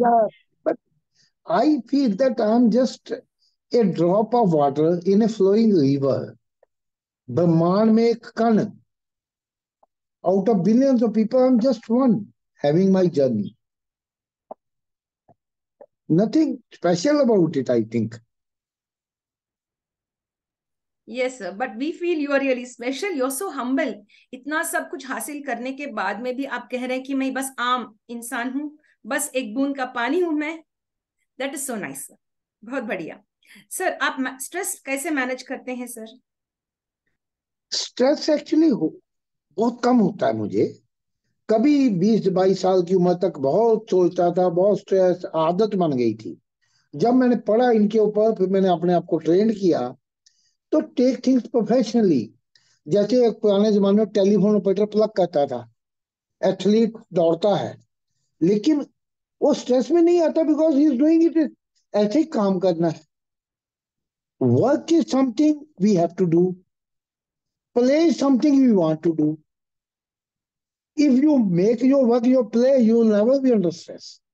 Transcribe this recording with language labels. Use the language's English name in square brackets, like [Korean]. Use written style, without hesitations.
[English] Yeah, but I feel that I'm just a drop of water in a flowing river. [Hindi] ब्रह्मांड में एक कण [English] Out of billions of people, I'm just one having my journey. Nothing special about it, I think. Yes sir, but we feel you are really special. You're so humble. [Hindi] इतना सब कुछ हासिल करने के बाद में भी आप कह रहे हैं कि मैं बस आम इंसान हूँ, बस एक बूंद का पानी हूं मैं. [English] That is so nice sir. [Hindi] बहुत बढ़िया. सर आप स्ट्रेस कैसे मैनेज करते हैं सर? स्ट्रेस एक्चुअली बहुत कम होता है मुझे. कभी 20-22 साल की उम्र तक बहुत सोचता था, बहुत स्ट्रेस, आदत बन गई थी. जब मैंने पढ़ा इनके ऊपर, फिर मैंने अपने आप को ट्रेन किया, तो [English] Take things professionally. [Hindi] जैसे एक पुराने जमाने में टेलीफोन ऑपरेटर प्लग करता था, एथलीट दौड़ता है, लेकिन वो स्ट्रेस में नहीं आता [English] Because he is doing it. [Hindi] ऐसे ही काम करना है. [English] Work is something we have to do. Play is something we want to do. If you make your work your play, you will never be under stress.